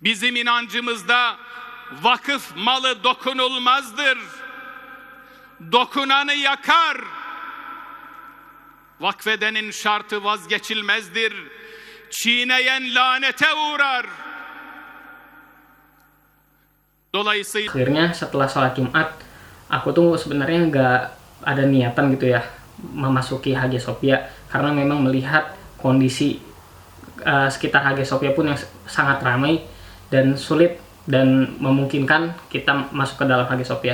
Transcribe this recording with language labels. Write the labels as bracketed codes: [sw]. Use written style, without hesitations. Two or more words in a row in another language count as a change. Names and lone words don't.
[tr] Bizim inancımızda vakıf malı dokunulmazdır. Dokunanı yakar. Vakfedenin şartı vazgeçilmezdir. Çiğneyen lanete uğrar. Dolayısıyla [id] akhirnya setelah sholat Jumat, aku tuh sebenarnya nggak ada niatan gitu ya memasuki Hagia Sophia, karena memang melihat kondisi sekitar Hagia Sophia pun yang sangat ramai dan sulit dan memungkinkan kita masuk ke dalam Hagia Sophia.